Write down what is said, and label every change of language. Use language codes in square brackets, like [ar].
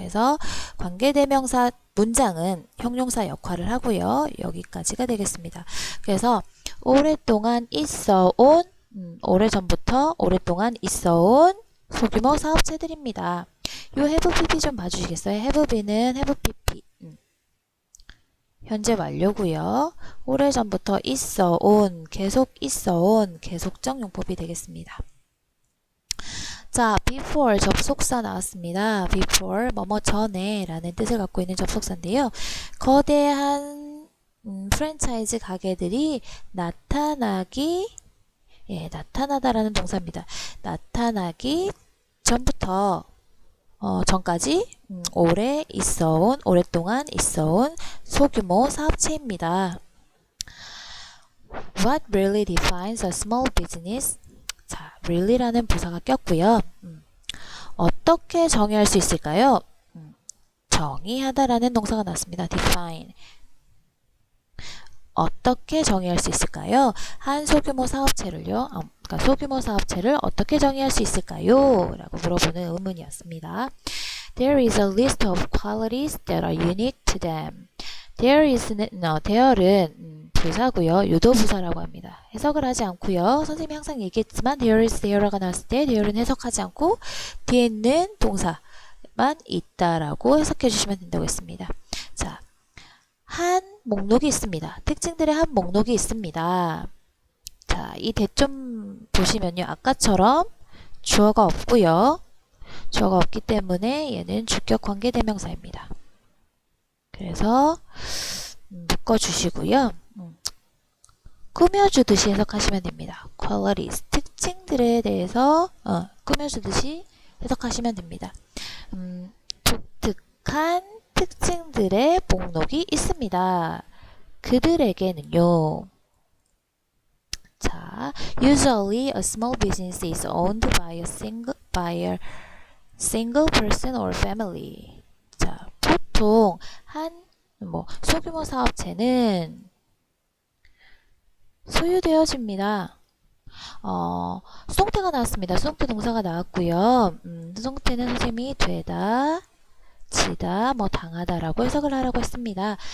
[ko] 그래서 관계대명사 문장은 형용사 역할을 하고요. 여기까지가 되겠습니다. 그래서 오랫동안 있어온 오래전부터 오랫동안 있어온 소규모 사업체들입니다. 요 have pp 좀 봐주시겠어요? have bee는 have pp 현재 완료고요. 오래전부터 있어온 계속 있어온 계속적 용법이 되겠습니다. 자, before 접속사 나왔습니다. before 뭐뭐 전에 라는 뜻을 갖고 있는 접속사인데요. 거대한 프랜차이즈 가게들이 나타나기 나타나다라는 동사입니다. 나타나기 전부터 전까지 오랫동안 있어온 소규모 사업체입니다. [en] What really defines a small business? [ko] 자, really라는 부사가 꼈고요. 어떻게 정의할 수 있을까요? 정의하다라는 동사가 나왔습니다. [en] define. [ko] 어떻게 정의할 수 있을까요? 한 소규모 사업체를요. 그러니까 소규모 사업체를 어떻게 정의할 수 있을까요? 라고 물어보는 의문이었습니다. [en] There is a list of qualities that are unique to them. [ko] there는 부사고요. 유도부사라고 합니다. 해석을 하지 않고요. 선생님이 항상 얘기했지만 there is there가 나왔을 때 there는 해석하지 않고 뒤에 있는 동사만 있다라고 해석해 주시면 된다고 했습니다. 자, 한 목록이 있습니다. 특징들의 한 목록이 있습니다. 자, 이 대좀 보시면요. 아까처럼 주어가 없고요. 주어가 없기 때문에 얘는 주격 관계대명사입니다. 그래서 묶어주시고요. 꾸며주듯이 해석하시면 됩니다. qualities, 특징들에 대해서 꾸며주듯이 해석하시면 됩니다. 독특한 특징들의 목록이 있습니다. 그들에게는요. [en] 자, usually a small business is owned by a single person or family. [ko] 자, 보통 한 소규모 사업체는 소유되어집니다. 수동태가 나왔습니다. 수동태 동사가 나왔고요. 수동태는 선생님이 되다, 지다, 당하다라고 해석을 하라고 했습니다.